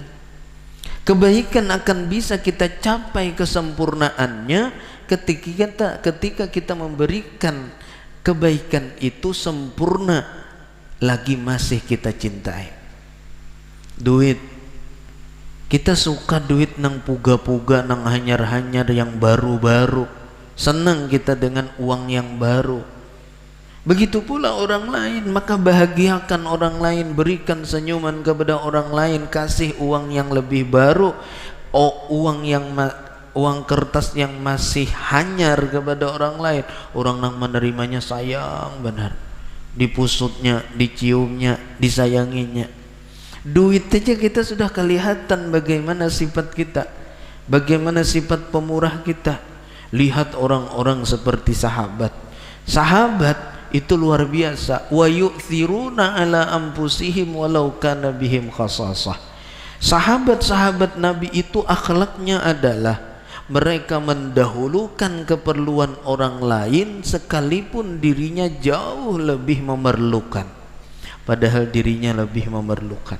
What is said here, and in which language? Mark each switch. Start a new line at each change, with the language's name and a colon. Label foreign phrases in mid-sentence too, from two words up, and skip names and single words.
Indonesian: Kebaikan akan bisa kita capai kesempurnaannya ketika kita memberikan kebaikan itu sempurna lagi masih kita cintai. Duit, kita suka duit
Banjar: nang puga-puga, nang hanyar-hanyar
Indonesian: yang baru-baru, senang kita dengan uang yang baru. Begitu pula orang lain, maka bahagiakan orang lain, berikan senyuman kepada orang lain, kasih uang yang lebih baru, uang kertas yang masih hanyar kepada orang lain. Orang yang menerimanya sayang benar, dipusutnya, diciumnya, disayanginya. Duit aja kita sudah kelihatan bagaimana sifat kita, bagaimana sifat pemurah kita. Lihat orang-orang seperti sahabat. Sahabat itu luar biasa.
Arabic: Wa yu'thiruna ala anfusihim walau kana bihim khasasah.
Indonesian: Sahabat-sahabat Nabi itu akhlaknya adalah mereka mendahulukan keperluan orang lain sekalipun dirinya jauh lebih memerlukan, padahal dirinya lebih memerlukan.